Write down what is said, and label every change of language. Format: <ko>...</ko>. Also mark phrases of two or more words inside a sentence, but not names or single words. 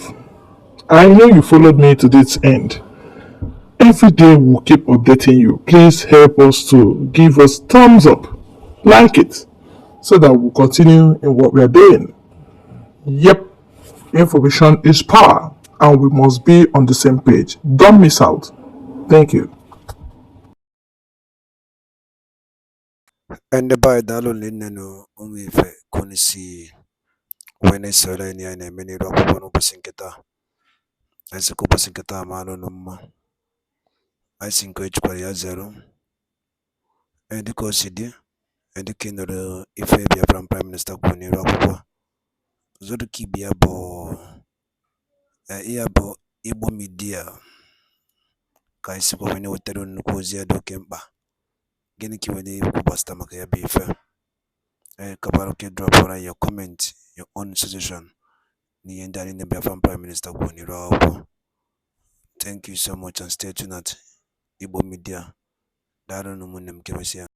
<en>I know you followed me to this end. Every day we'll keep updating you. Please help us to give us thumbs up, like it, so that we'll continue in what we are doing. Yep, information is power, and we must be on the same page. Don't miss out. Thank you.</en> <ig>Ndị be anyị daalụ nne ụmụ ife ka unu si wee na-esoro anyị ya na-eme n'iru akwụkwọ n'ụbọchị nke taa. Anyị sị ka ụbọchị nke taa mara unu mma. Anyị sị nke ejikwara ya zero. Dịka o si dị, dịka ị nụrụ ife Biafran Prime Minister kwuru n'iru akwụkwọ, ụzọ dịka ibe ya bụ Igbo midia ka anyị sikwa wee na-ewetara unu nnukwu ozi ya dị oke mkpa. Gịnị ka ị nwere ikwu gbasara maka ya bụ ife? Kabara oke drọpụrụ anyị</ig> <en>your comment, your own suggestion</en> <ig>n'ihe ndị anyị na Biafran Prime Minister kwuru n'iru akwụkwọ.</ig> <en>Thank you so much and stay tuned at Igbo Media.</en> <ig>Daalụ ụmụnne m, ka emesịa.</ig>